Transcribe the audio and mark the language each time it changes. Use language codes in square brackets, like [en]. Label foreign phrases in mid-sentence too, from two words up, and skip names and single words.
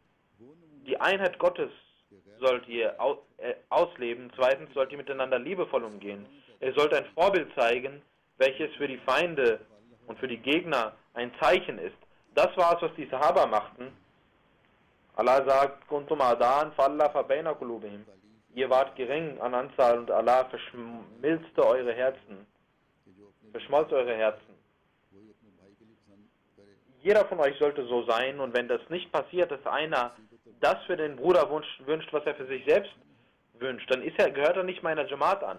[de] Erstens, Die Einheit Gottes sollt ihr ausleben. Zweitens sollt ihr miteinander liebevoll umgehen. Ihr sollt ein Vorbild zeigen, welches für die Feinde und für die Gegner ein Zeichen ist. Das war es, was die Sahaba machten. Allah sagt, [ar] كنتم أعداء فألف بين قلوبهم. [de] Ihr wart gering an Anzahl und Allah verschmilzte eure Herzen. Verschmolz eure Herzen. Jeder von euch sollte so sein, und wenn das nicht passiert, dass einer das für den Bruder wünscht, was er für sich selbst wünscht, dann gehört er nicht meiner Jamaat an.